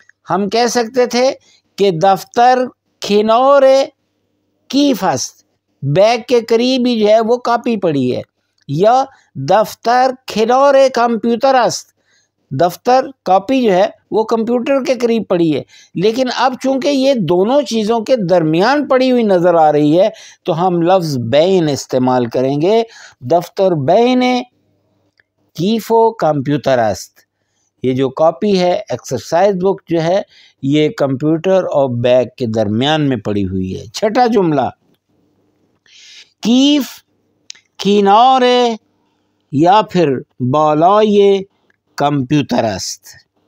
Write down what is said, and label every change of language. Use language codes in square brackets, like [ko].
[ur] ہم کہہ سکتے تھے کہ [fa] دفتر کنارے کیف است، [ur] بیگ کے قریب ہی جو ہے وہ کاپی پڑی ہے. یا [fa] دفتر کنارے کمپیوٹر است، [ur] دفتر کاپی جو ہے وہ کمپیوٹر کے قریب پڑی ہے. لیکن اب چونکہ یہ دونوں چیزوں کے درمیان پڑی ہوئی نظر آ رہی ہے تو ہم لفظ بین استعمال کریں گے. [fa] دفتر بین کیف و کمپیوٹر است. [ur] یہ جو کاپی ہے ایکسرسائز بک جو ہے یہ کمپیوٹر اور بیگ کے درمیان میں پڑی ہوئی ہے. چھٹا جملہ [fa] کیف کنارے یا پھر بالائے کمپیوٹر است.